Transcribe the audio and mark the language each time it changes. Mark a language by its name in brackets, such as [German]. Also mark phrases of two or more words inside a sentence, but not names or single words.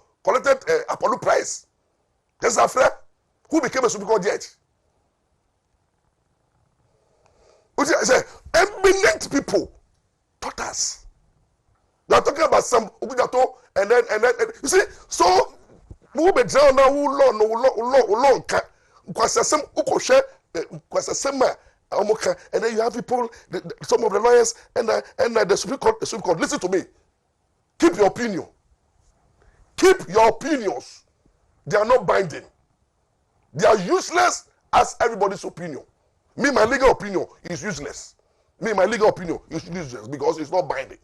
[English] Collected Apollo Prize. Justice Afre, who became a Supreme Court judge. Which I say, eminent people taught us. They are talking about some Ubigato, and then you see, so who be down now who law kwasasem ukoshe kwasasema omoka, and then you have people, some of the lawyers and the Supreme Court. Listen to me. Keep your opinion. Keep your opinions. They are not binding. They are useless as everybody's opinion. Me, my legal opinion is useless. My legal opinion is useless because it's not binding.